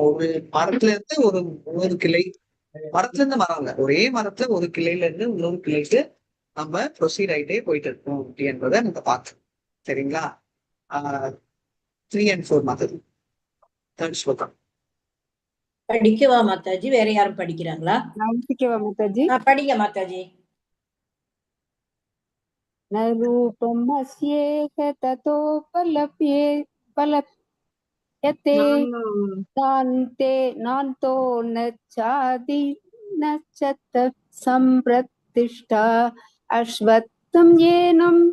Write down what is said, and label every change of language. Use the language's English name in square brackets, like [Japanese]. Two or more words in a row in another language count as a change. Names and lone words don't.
[Tamil] ஒரு மரத்துல இருந்து ஒரு கிளை, மரத்துல இருந்து மரம் இல்ல, ஒரே மரத்துல ஒரு கிளையில இருந்து இன்னொரு கிளைக்கு நம்ம ப்ரொசீட் ஆகிட்டே போயிட்டு இருக்கோம் அப்படின்றத நம்ம பார்த்தோம். சரிங்களா? 3 and 4 மாதிரி தேர்ட் ஸ்லோகம் படிக்கவா மாதாஜி? வேற யாரும் படிக்கிறாங்களா? நான் படிக்கவா மாதாஜி? படிங்க மாதாஜி. [Sanskrit] न रूपम् अस्येह ततोपलप्यते नान्ते नान्तो न चादि न च सम्प्रतिष्ठा अश्वत्थं येनं